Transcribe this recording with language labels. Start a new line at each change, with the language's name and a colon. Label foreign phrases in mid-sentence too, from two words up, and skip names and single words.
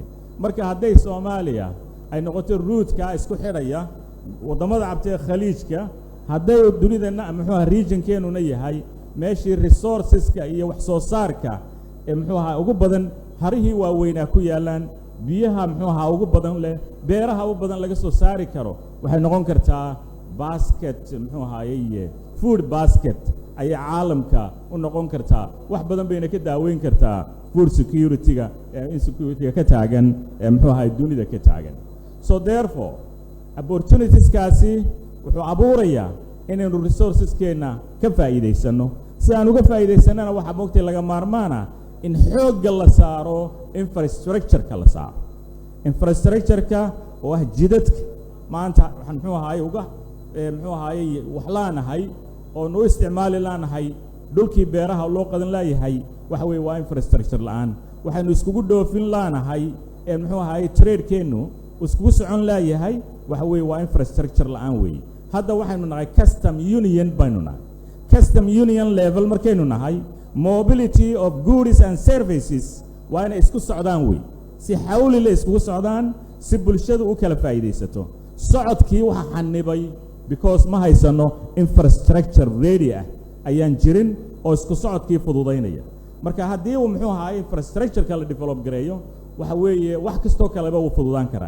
Somali: Marka hadday Soomaaliya ay noqoto route-ka isku xidhaya wadamada cabtay khaliijka, hadday dunidana muxuu regionkeenu yahay meeshii resourceska iyo wax soo saarka ee muxuu ahaa ugu badan harihii waaweyn ku yaalaan, biyaha muxuu ahaa ugu badan leh, beeraha ugu badan laga soo saari karo, waxay noqon kartaa basket muxuu ahaayay
English: food basket
Somali: ay caalamka u noqon kartaa. Wax badan bayna ka daaweyn kartaa
English: food security-
Somali: ga insecurity-ga ka taagan muxuu ahaa dunida ka taagan.
English: So therefore opportunities
Somali: kaasi wuxuu abuurayaa inaynu resources-keena ka faa'iideysano. Si aan uga faa'iideysanana waxa moogtay laga maarmaana in xoogga la saaro infrastructure-ka la saaro. Infrastructure-ka oo ah jidadka maanta waxaan muxuu ahaayay muxuu ahaayay wax laanahay oo noo isticmaali laanahay dhulkii beeraha loo qadan laayahay waxa weeye waa infrastructure la'aan. waxaanu iskugu dhoofin laanahay muxuu ahaayay trade-keenu iskugu socon laayahay waxa weeye waa infrastructure la'aan weeye. Hadda waxaynu nahay
English: custom union
Somali: baynu nahay.
English: Custom union level
Somali: markaynu nahay,
English: mobility of goods and services
Somali: waa inay isku socdaan weeye, si xawli la iskugu socdaan, si bulshadu u kala faa'iideysato. Socodkii waxa xanibay because ma haysano
English: infrastructure ready
Somali: ayaan jirin oo isku socodkii fududaynaya. Marka haddii uu muxuu ahaayay infrastructure-ka la develop gareeyo waxa weeye wax kastoo kaleba uu fududaan karaa.